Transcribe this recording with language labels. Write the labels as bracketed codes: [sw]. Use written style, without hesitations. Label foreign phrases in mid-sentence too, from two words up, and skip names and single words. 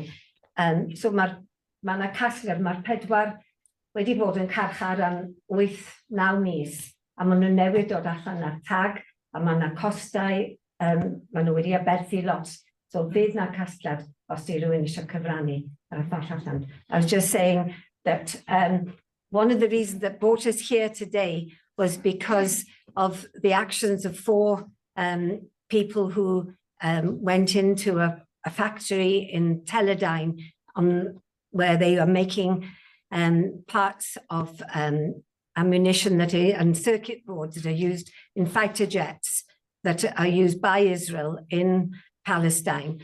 [cy] So mae yna casgliad, mae'r 4 wedi bod yn carchar am 8-9 mis, a maen nhw'n newid dod allan ar tag, a mae yna costau, maen nhw wedi aberthu lot. So fydd na casgliad os di rhywun eisiau cyfrannu ar y ffordd allan. [en] I was just saying that one of the reasons that brought us here today was because of the actions of 4 people who went into a factory in Teledyne where they are making parts of ammunition and circuit boards that are used in fighter jets that are used by Israel in Palestine.